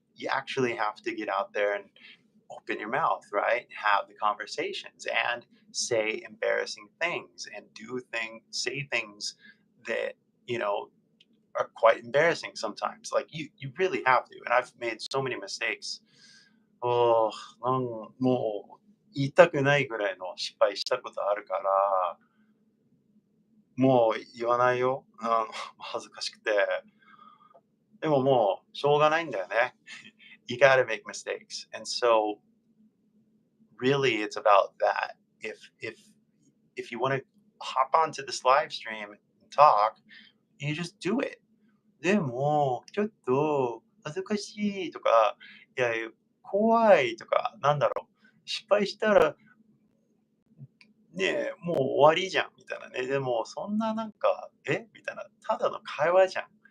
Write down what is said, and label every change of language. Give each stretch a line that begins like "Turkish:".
English: You actually have to get out there and open your mouth, right? Have the conversations and say embarrassing things and say things that, are quite embarrassing sometimes. Like you really have to. And I've made so many mistakes.
Japanese: Oh, もう言いたくないぐらいの失敗したことあるから、もう言わないよ。恥ずかしくて。でももうしょうがないんだよね。
English: You gotta make mistakes. And so really it's about that. If you want to hop onto this live stream and talk, you just do it.
Japanese: でも、ちょっと恥ずかしいとか、いや、怖いとか、なんだろう、失敗したらねえ、もう終わりじゃんみたいなね。でも、そんななんか、みたいな、ただの会話じゃん。